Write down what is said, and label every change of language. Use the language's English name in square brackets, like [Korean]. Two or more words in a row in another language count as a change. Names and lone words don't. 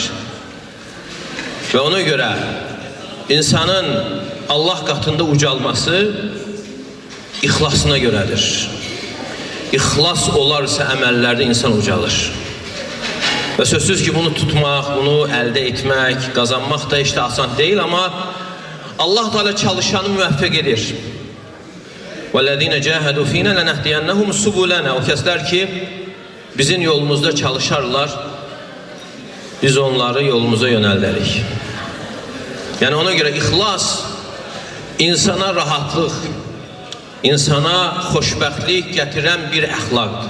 [Azerbaijani] Və ona görə insanın Allah qatında ucalması ixlasına görədir. İxlas olarsa əməllərdə insan ucalır. Və sözsüz ki, bunu tutmaq, bunu əldə etmək, qazanmaq da işte asan deyil, amma Allah Teala çalışanı müvəffəq edir. [Arabic] وَالَّذِينَ جَاهَدُوا فِينَا لَنَهْدِيَنَّهُمْ سُبُلَنَا. [Azerbaijani] O kəslər ki, bizim yolumuzda çalışarlar, biz onları yolumuza yönəldərik. Yəni ona görə ixlas insana rahatlıq, insana xoşbəxtlik gətirən bir əxlaqdır.